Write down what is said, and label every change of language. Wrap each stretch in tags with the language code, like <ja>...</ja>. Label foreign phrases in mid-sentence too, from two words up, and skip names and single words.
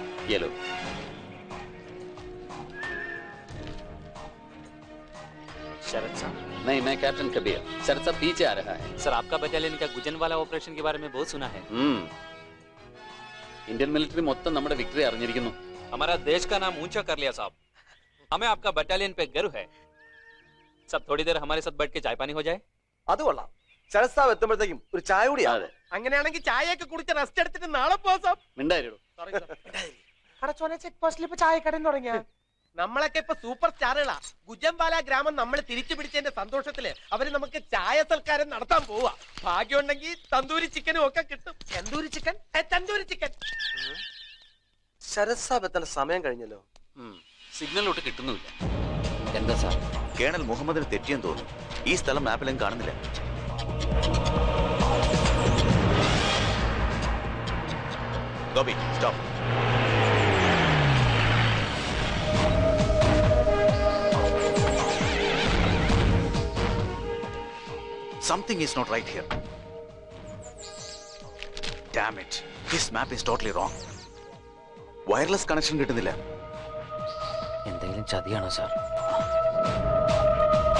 <hi>ये लो। शरद साहब? नहीं, मैं कैप्टन कबीर। शरद साहब पीछे आ रहा है। सर, आपका बटालियन का गुजन वाला ऑपरेशन के बारे में बहुत सुना है।</hi> <en>Indian military</en> <ml>മൊത്തം നമ്മുടെ വിക്ടറി അറിഞ്ഞിരിക്കുന്നു.</ml> <hi>हमारा देश का नाम ऊंचा कर लिया साहब। हमें आपका बटालियन पे गर्व है। सब थोड़ी देर हमारे साथ बैठ के चाय पानी हो जाए।</hi> <ml>അത് കൊള്ളാം. ശരത് സാബ് എത്തുമ്പോഴത്തേക്കും ഒരു ചായ കൂടിയാ. അങ്ങനെയാണെങ്കിൽ ചായയൊക്കെ കുടിച്ച് റെസ്റ്റ് എടുത്തിട്ട് നാളെ പോവാം. മിണ്ടായിരോ. അടച്ചോനെ ചെക്ക് പോസ്റ്റിൽ ഇപ്പൊ ചായക്കടയിൽ തുടങ്ങിയ നമ്മളൊക്കെ ഇപ്പൊ സൂപ്പർ സ്റ്റാറുകളാ. ഗുജംവാല ഗ്രാമം നമ്മൾ തിരിച്ചു പിടിച്ചതിന്റെ സന്തോഷത്തില് അവര് നമുക്ക് ചായ സൽക്കാരം നടത്താൻ പോവാ. ഭാഗ്യമുണ്ടെങ്കിൽ തന്തൂരി ചിക്കനും ഒക്കെ കിട്ടും. തന്തൂരി ചിക്കൻ, തന്തൂരി ചിക്കൻ. ശരത് സാബ് എത്തേണ്ട സമയം കഴിഞ്ഞല്ലോ. സിഗ്നലോട്ട് കിട്ടുന്നുമില്ല. എന്താ സാർ? കേണൽ മുഹമ്മദിന് തെറ്റിയെന്ന് തോന്നുന്നു. ഈ സ്ഥലം മാപ്പിലും കാണുന്നില്ല. ഗോപി, സ്റ്റോപ്പ്.</ml> <en>Something is not right here. Damn it. This map is totally wrong. Wireless connection</en> <ml>കിട്ടുന്നില്ല. എന്തെങ്കിലും ചതിയാണോ സാർ?</ml>